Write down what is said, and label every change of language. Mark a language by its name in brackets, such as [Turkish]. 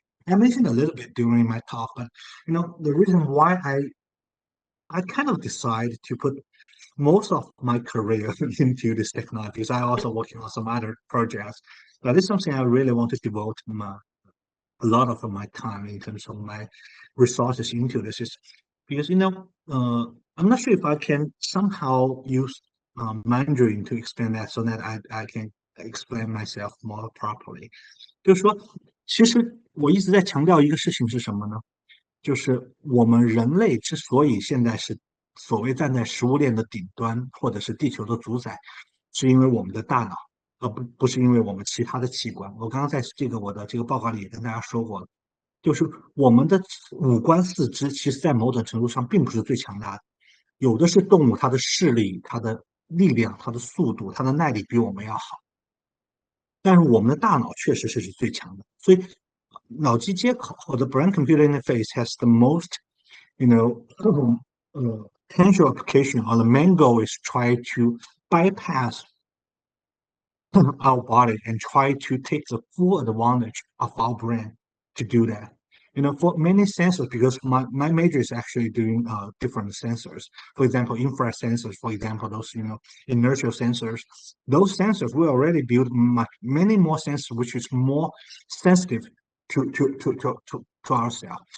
[English] I mentioned a little bit during my talk, but the reason why I kind of decided to put most of my career into this technology is I also working on some other projects, but it's something I really want to devote a lot of my time in terms of my resources into this is because I'm not sure if I can somehow use Mandarin to explain that so that I can explain myself more properly。 [Chinese] 就是说，其实我一直在强调一个事情是什么呢？就是我们人类之所以现在是所谓站在食物链的顶端，或者是地球的主宰，是因为我们的大脑，而不是因为我们其他的器官。我刚刚在我的这个报告里也跟大家说过了，就是我们的五官四肢，其实在某种程度上并不是最强大的，有的是动物，它的视力、它的力量、它的速度、它的耐力比我们要好，但是我们的大脑确实是最强的，所以脑机接口或者 [English] brain-computer interface has the most, you know, potential application, or the main goal is try to bypass our body and try to take the full advantage of our brain to do that. For many sensors, because my major is actually doing different sensors. For example, infrared sensors, for example, those, inertial sensors. Those sensors, we already build many more sensors, which is more sensitive to ourselves.